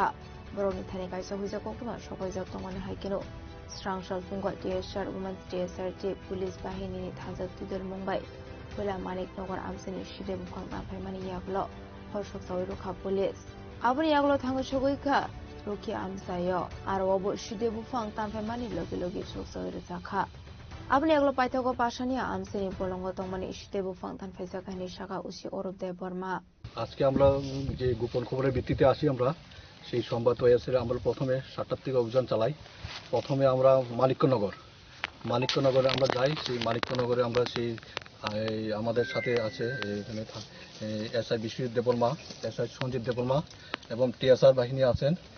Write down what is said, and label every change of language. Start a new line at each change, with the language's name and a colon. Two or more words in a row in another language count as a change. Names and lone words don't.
Kok Borok: Boroni Thani Kaisa Huiza Koktuma Shokoiza Tongani Haikino Strang Shal Fungo TSR Women's TSRT Police Bahini Thansa Tudel Mumbai Pula Manik Nogar Amsini Shidebu Fangtan Pemani Yaklo Hoshok Zawirokha Police Abuni Yaklo Thango Shogoika Ruki Amsayo Arwobo Shidebu Fangtan Pemani Logi Logi Shok Zawirokha Abuni Yaklo Paitogo Pashania Amsini Polongo Tongmani Shidebu Fangtan Faisakani Shaka Usi Orob Deborma
Bangla: আজকে আমরা যে গোপন খবরের ভিত্তিতে আসি আমরা সেই সংবাদ ওয়াইএসের আমরা প্রথমে ৭টার থেকে অভিযান চালাই প্রথমে আমরা মানিক্যনগরে আমরা যাই সেই মানিক্যনগরে আমরা সেই আমাদের সাথে আছে এখানে এসআই বিশ্বজিৎ দেববর্মা এসআই সঞ্জিত দেববর্মা এবং টিএসআর বাহিনী আছেন